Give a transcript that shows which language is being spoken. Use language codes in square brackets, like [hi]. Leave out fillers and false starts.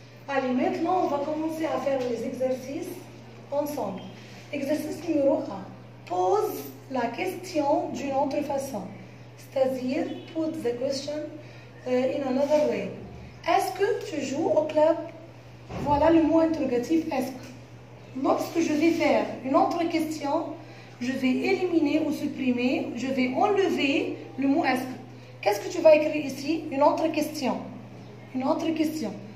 [fr] Allez, maintenant, on va commencer à faire les exercices ensemble. Exercice numéro 1. Pose la question d'une autre façon. C'est-à-dire, [en] put the question in another way. [fr] Est-ce que tu joues au club? Voilà le mot interrogatif est-ce que. Lorsque je vais faire une autre question, je vais éliminer ou supprimer, je vais enlever le mot est-ce que. Qu'est-ce que tu vas écrire ici? Une autre question. Une autre question.